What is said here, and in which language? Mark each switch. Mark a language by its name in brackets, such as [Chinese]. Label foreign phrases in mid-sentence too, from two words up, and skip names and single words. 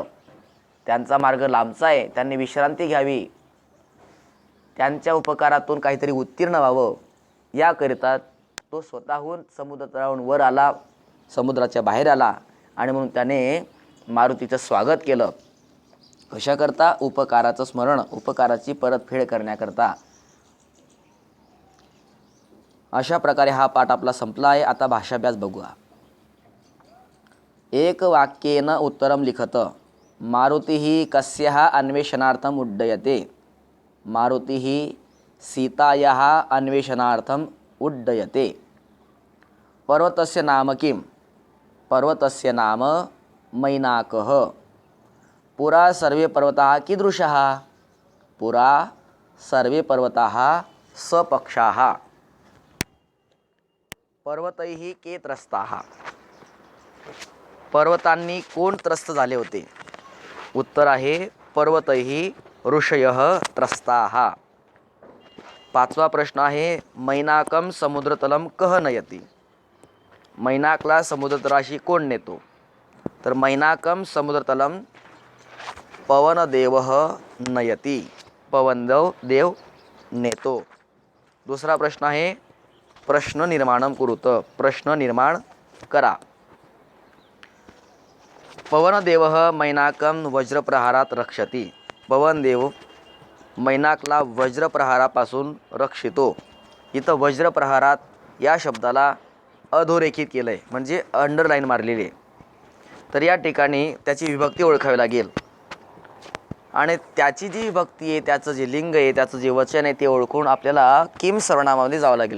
[Marathi] त्यांचा मार्ग लांबचा आहे, त्यांनी विश्रांती घ्यावी, त्यांच्या उपकारातून काहीतरी उत्तीर्ण व्हावं याकरिता तो स्वतःहून समुद्रातून वर आला, समुद्राच्या बाहेर आला आणि म्हणून त्याने मारुतीचं स्वागत केलं. कशाकरता? उपकाराचं स्मरण, उपकाराची परतफेड करण्याकरता. अशा प्रकारे हा पाठ आपला संपला आहे. आता भाषाभ्यास बघूया. [Sanskrit] एक वाक्येन उत्तरम लिखत. मारुती कस्याः अन्वेषणार्थम उड्डयते. मारुती सीतायाः अन्वेषणार्थम उड्डयते. पर्वतस्य नाम किम? पर्वतस्य नाम मैनाकः. पुरा सर्वे पर्वताः कीदृशाः? पुरा सर्वे पर्वताः सपक्षाः. पर्वतैः के त्रस्ताः. [Marathi] पर्वतांनी कोण त्रस्त झाले होते? उत्तर आहे [Sanskrit] पर्वतैः ऋषयः त्रस्ताः. [Marathi] पाचवा प्रश्न आहे [Sanskrit] मैनाकम समुद्रतलम कह नयती. [Marathi] मैनाकला समुद्रतलाशी कोण नेतो? [Sanskrit] तर मैनाकम समुद्रतलम पवनदेवः नयती. [Marathi] पवनदेव नेतो. दुसरा प्रश्न आहे [Sanskrit] प्रश्न निर्माणम कुरुत. [Marathi] प्रश्न निर्माण करा. [Sanskrit] पवनदेवः मैनाकम वज्रप्रहारात रक्षती. [Marathi] पवनदेव मैनाकला वज्रप्रहारापासून रक्षितो. इथं वज्रप्रहारात या शब्दाला अधोरेखित केलं आहे, म्हणजे अंडरलाईन मारलेली आहे. तर या ठिकाणी त्याची विभक्ती ओळखावी लागेल आणि त्याची जी विभक्ती आहे, त्याचं जे लिंग आहे, त्याचं जे वचन आहे ते ओळखून आपल्याला किम सर्वनामामध्ये जावं लागेल.